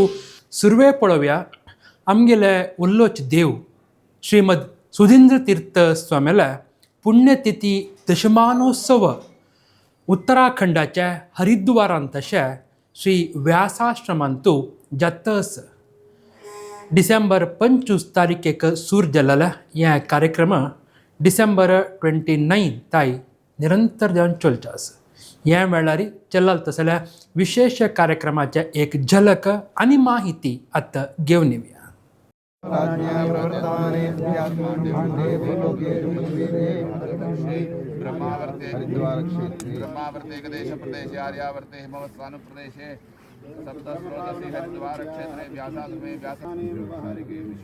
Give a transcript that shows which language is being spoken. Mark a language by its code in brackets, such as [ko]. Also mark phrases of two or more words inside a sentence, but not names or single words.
[kok] सुरवे पळोवया आमगेले उल्लोच देव श्रीमद सुधींद्र तीर्थ स्वामीला पुण्यतिथी दशमानोत्सव उत्तराखंडाच्या हरिद्वारांत तशे श्री व्यासाश्रमांतू जातस डिसेंबर 25 तारीखेक सुरू जाल्ला. हे कार्यक्रम डिसेंबर 29 ताई निरंतर जावन चलचे आसा. ह्या वेळार चलल तसल्या विशेष कार्यक्रमाचे एक झलक आणि माहिती आता घेऊन येऊया. [sa] ब्रह्मावर्ते गदेश प्रदेशे आर्यावर्ते हिमवत्सानु प्रदेशे सप्तस्रोतसी हरिद्वार क्षेत्रे व्यासाश्रमे व्यासानि व्यवहारिके